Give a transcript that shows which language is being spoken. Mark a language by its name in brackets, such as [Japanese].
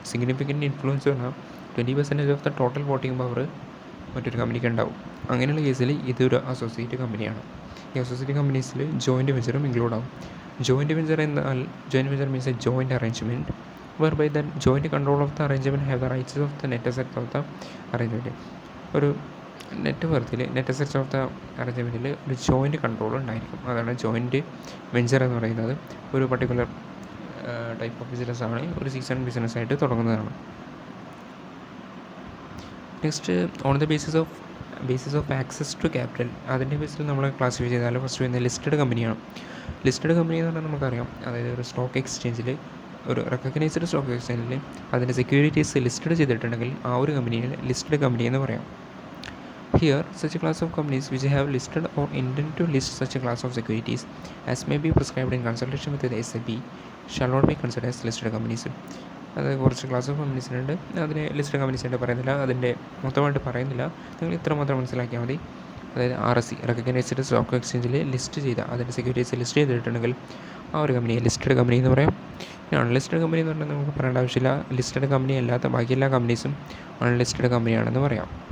[Malayalam] Significant influence പറഞ്ഞാൽ 20% of the total voting power മറ്റൊരു കമ്പനിക്ക് ഉണ്ടാവും. അങ്ങനെയുള്ള കേസിൽ ഇതൊരു അസോസിയേറ്റ് കമ്പനിയാണ്. ഈ അസോസിയേറ്റ് കമ്പനീസിൽ ജോയിൻറ്റ് വെഞ്ചറും ഇൻക്ലൂഡ് ആവും. [English] Joint venture means a joint arrangement whereby the joint control of the arrangement have the rights of the net asset of the arrangement. ഒരു [Malayalam] net വർത്തിൽ net assets of the അറേഞ്ച്മെൻറ്റിൽ ഒരു joint control ഉണ്ടായിരിക്കും. അതാണ് joint venture എന്ന് പറയുന്നത്. ഒരു particular type of ബിസിനസ്സാണ് ഒരു season ബിസിനസ്സായിട്ട് തുടങ്ങുന്നതാണ്. [English] next on the basis of access to capital, [Malayalam] അതിൻ്റെ ബേസിൽ നമ്മൾ ക്ലാസിഫൈ ചെയ്താൽ ഫസ്റ്റ് വരുന്നത് ലിസ്റ്റഡ് കമ്പനിയാണ്. ലിസ്റ്റഡ് കമ്പനി എന്ന് പറഞ്ഞാൽ നമുക്കറിയാം, അതായത് ഒരു സ്റ്റോക്ക് എക്സ്ചേഞ്ചിൽ, ഒരു റെക്കഗ്നൈസ്ഡ് സ്റ്റോക്ക് എക്സ്ചേഞ്ചിൽ അതിൻ്റെ സെക്യൂരിറ്റീസ് ലിസ്റ്റഡ് ചെയ്തിട്ടുണ്ടെങ്കിൽ ആ ഒരു കമ്പനിയെ ലിസ്റ്റഡ് കമ്പനി എന്ന് പറയാം. [English] Here, such a class of companies which have listed or intend to list such a class of securities as may be prescribed in consultation with the SEBI shall not be considered as listed companies. [Malayalam] അതായത് കുറച്ച് class of കമ്പനീസിനുണ്ട്, അതിനെ listed കമ്പനീസായിട്ട് പറയുന്നില്ല, അതിൻ്റെ മൊത്തമായിട്ട് പറയുന്നില്ല, നിങ്ങൾ ഇത്ര മാത്രം മനസ്സിലാക്കിയാൽ മതി. അതായത് RSE റെക്കഗ്നൈസ്ഡ് സ്റ്റോക്ക് എക്സ്ചേഞ്ചിൽ ലിസ്റ്റ് ചെയ്ത അതിൻ്റെ സെക്യൂരിറ്റീസ് ലിസ്റ്റ് ചെയ്തിട്ടുണ്ടെങ്കിൽ ആ ഒരു കമ്പനിയെ ലിസ്റ്റഡ് കമ്പനി എന്ന് പറയാം. അൺലിസ്റ്റഡ് കമ്പനി എന്ന് പറഞ്ഞാൽ നമുക്ക് പറയേണ്ട ആവശ്യമില്ല, ലിസ്റ്റഡ് കമ്പനി അല്ലാത്ത ബാക്കി എല്ലാ കമ്പനീസും അൺലിസ്റ്റഡ് കമ്പനിയാണെന്ന് പറയാം.